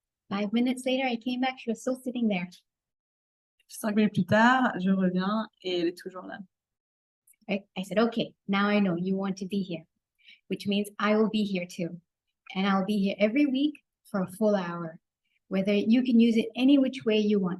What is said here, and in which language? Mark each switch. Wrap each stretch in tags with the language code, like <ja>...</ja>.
<en>5 minutes later, I came back, she was still sitting there.</en> <fr>5 minutes plus tard, je reviens, et elle est toujours là.</fr> <en>I said, okay, now I know you want to be here, which means I will be here too. And I'll be here every week for a full hour, whether you can use it any which way you want.</en>